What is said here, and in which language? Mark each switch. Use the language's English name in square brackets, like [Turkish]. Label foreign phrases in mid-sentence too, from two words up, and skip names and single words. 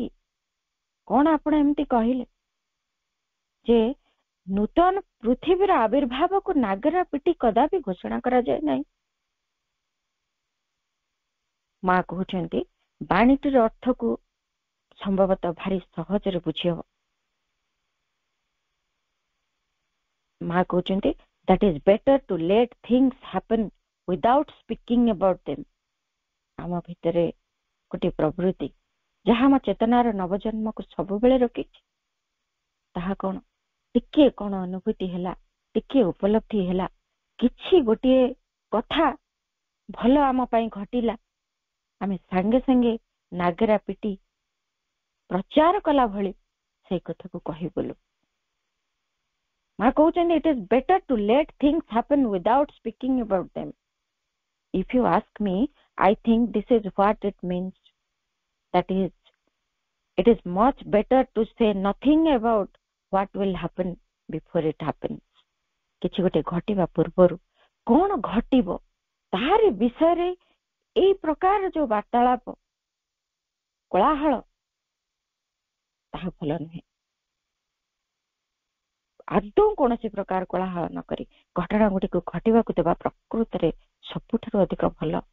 [Odia] କଣ ଆପଣ ଏମିତି କହିଲେ ଯେ ନୂତନ ପୃଥିବୀର ଆବିର୍ଭାବକୁ ନାଗରା ପିଟି କଦାପି ଘୋଷଣା କରାଯାଏ ନାହିଁ? ମା କହୁଛନ୍ତି ବାଣୀଟିର ଅର୍ଥକୁ ସମ୍ଭବତଃ ଭାରି ସହଜରେ ବୁଝିହବ। ମା କହୁଛନ୍ତି [English] that is better to let things happen without speaking about them. [Odia] ଆମ ଭିତରେ ଗୋଟେ ପ୍ରବୃତ୍ତି ଯାହା ଆମ ଚେତନାର ନବଜନ୍ମକୁ ସବୁବେଳେ ରୋକିଛି। ତାହା କଣ? ଟିକେ କଣ ଅନୁଭୂତି ହେଲା, ଟିକେ ଉପଲବ୍ଧି ହେଲା, କିଛି ଗୋଟିଏ କଥା ଭଲ ଆମ ପାଇଁ ଘଟିଲା, ଆମେ ସାଙ୍ଗେ ସାଙ୍ଗେ ନାଗରା ପିଟି ପ୍ରଚାର କଲା ଭଳି ସେଇ କଥାକୁ କହିବୁଲୁ। ମା କହୁଛନ୍ତି [English] it is better to let things happen without speaking about them. If you ask me, I think this is what it means. That is, it is much better to say nothing about what will happen before it happens. [Odia] କିଛି ଗୋଟେ ଘଟିବା ପୂର୍ବରୁ କଣ ଘଟିବ ତାହାରି ବିଷୟରେ ଏଇ ପ୍ରକାର ଯୋଉ ବାର୍ତ୍ତାଳାପ କୋଳାହଳ ତାହା ଭଲ ନୁହେଁ। ଆଦୌ କୌଣସି ପ୍ରକାର କୋଳାହଳ ନ କରି ଘଟଣା ଗୁଡ଼ିକୁ ଘଟିବାକୁ ଦେବା ପ୍ରକୃତରେ ସବୁଠାରୁ ଅଧିକ ଭଲ।